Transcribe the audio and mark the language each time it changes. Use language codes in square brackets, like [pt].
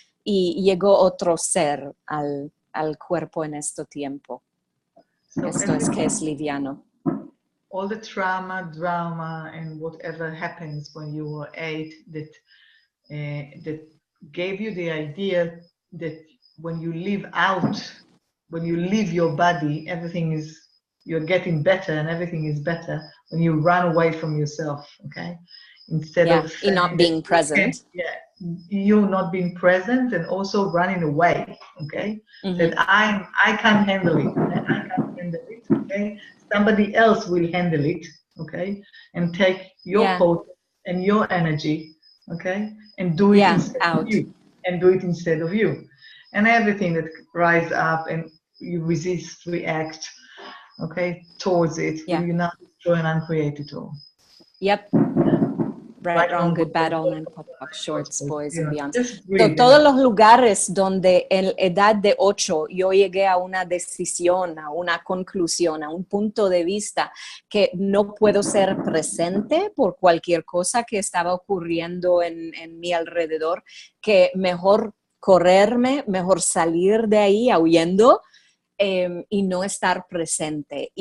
[es] Y llegó otro ser al cuerpo en este tiempo. Esto es que es liviano. [en] All the trauma, drama, and whatever happens when you were 8 that gave you the idea that when you live out, when you leave your body, you're getting better and everything is better when you run away from yourself, okay? Instead of saying not being present. You not being present and also running away, okay? That I can't handle it. I can't handle it, okay? Somebody else will handle it, okay? And take your power and your energy, okay? And do it instead of you. And do it instead of you. And everything that rise up and you resist, react, okay, towards it, will you not destroy and uncreate it all. Yep. Right, wrong, good, bad, all nine, pop, pop, shorts, boys and beyond. [es] Todos los lugares donde en edad de 8 yo llegué a una decisión, a una conclusión, a un punto de vista que no puedo ser presente por cualquier cosa que estaba ocurriendo en mi alrededor, que mejor correrme, mejor salir de ahí huyendo, y no estar presente.